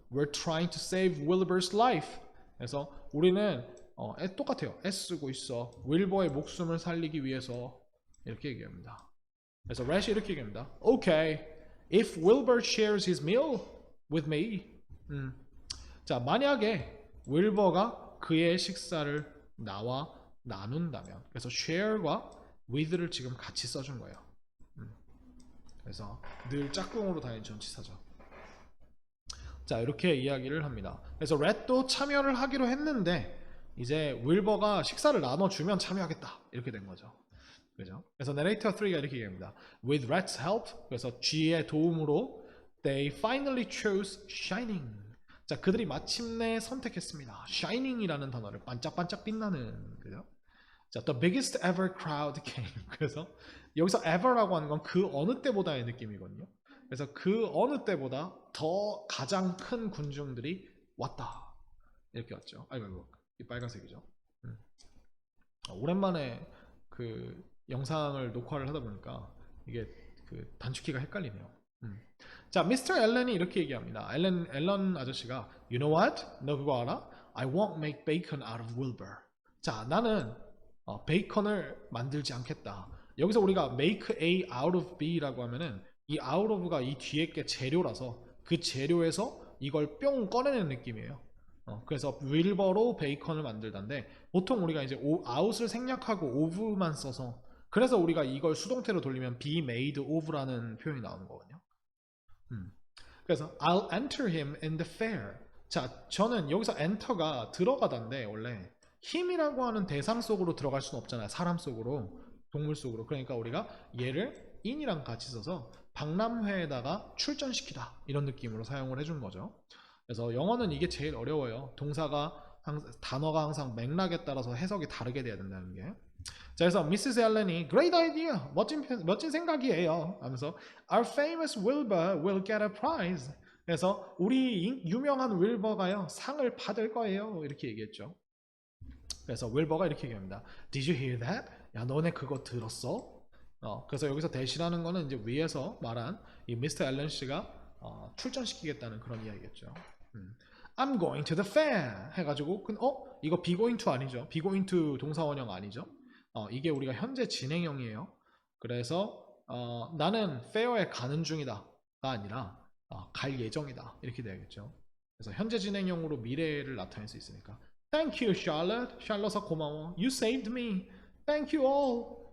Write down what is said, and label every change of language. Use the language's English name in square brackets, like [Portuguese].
[English] We're trying to save Wilbur's life. [Korean] 그래서 우리는 똑같아요. 애쓰고 있어. 윌버의 목숨을 살리기 위해서. 이렇게 얘기합니다. 그래서 렛이 이렇게 얘기합니다. [English] Okay, if Wilbur shares his meal with me. [Korean] 자, 만약에 윌버가 그의 식사를 나와 나눈다면. 그래서 share과 with를 지금 같이 써준 거예요. 그래서 늘 짝꿍으로 다니는 전치사죠. 자, 이렇게 이야기를 합니다. 그래서 렛도 참여를 하기로 했는데 이제 윌버가 식사를 나눠주면 참여하겠다 이렇게 된 거죠. 그죠? 그래서 narrator 3가 이렇게 얘기합니다. [English] With Red's help, [Korean] 그래서 G의 도움으로 [English] they finally chose shining. [Korean] 자, 그들이 마침내 선택했습니다. shining이라는 단어를, 반짝반짝 빛나는. 그죠? [English] 자, the biggest ever crowd came. [Korean] 그래서 여기서 ever라고 하는 건 그 어느 때보다의 느낌이거든요. 그래서 그 어느 때보다 더 가장 큰 군중들이 왔다. 이렇게 왔죠. 아이고, 이 빨간색이죠. 오랜만에 그 영상을 녹화를 하다 보니까 이게 그 단축키가 헷갈리네요. 자, 미스터 앨런이 이렇게 얘기합니다. 앨런 아저씨가 [English] You know what? [Korean] 너 그거 알아? [English] I won't make bacon out of Wilbur. [Korean] 자, 나는 베이컨을 만들지 않겠다. 여기서 우리가 make A out of B라고 하면은 이 out of가 이 뒤에 게 재료라서 그 재료에서 이걸 뿅 꺼내는 느낌이에요. 그래서 윌버로 베이컨을 만들다인데 보통 우리가 이제 out을 생략하고 of만 써서, 그래서 우리가 이걸 수동태로 돌리면 be made of라는 표현이 나오는 거거든요. [English] 그래서 I'll enter him in the fair. [Korean] 자, 저는 여기서 enter가 들어가다인데 원래 힘이라고 하는 대상 속으로 들어갈 수는 없잖아요. 사람 속으로, 동물 속으로. 그러니까 우리가 얘를 in이랑 같이 써서 박람회에다가 출전시키다 이런 느낌으로 사용을 해준 거죠. 그래서 영어는 이게 제일 어려워요. 단어가 항상 맥락에 따라서 해석이 다르게 돼야 된다는 게. 자, 그래서 미시스 앨런이 [English] Great idea, [Korean] 멋진 생각이에요 하면서 [English] Our famous Wilbur will get a prize. [Korean] 그래서 우리 유명한 윌버가요 상을 받을 거예요 이렇게 얘기했죠. 그래서 윌버가 이렇게 얘기합니다. [English] Did you hear that? [Korean] 야, 너네 그거 들었어? 그래서 여기서 대시라는 거는 이제 위에서 말한 이 미스터 앨런 씨가 출전시키겠다는 그런 이야기겠죠. [English] I'm going to the fair [Korean] 해가지고 이거 [English] be going to [Korean] 아니죠? [English] be going to [Korean] 동사원형 아니죠? 이게 우리가 현재 진행형이에요. 그래서 나는 fair에 가는 중이다가 아니라 갈 예정이다 이렇게 돼야겠죠. 그래서 현재 진행형으로 미래를 나타낼 수 있으니까 [English] Thank you, Charlotte. [Korean] 샬럿아 고마워. [English] You saved me. Thank you all.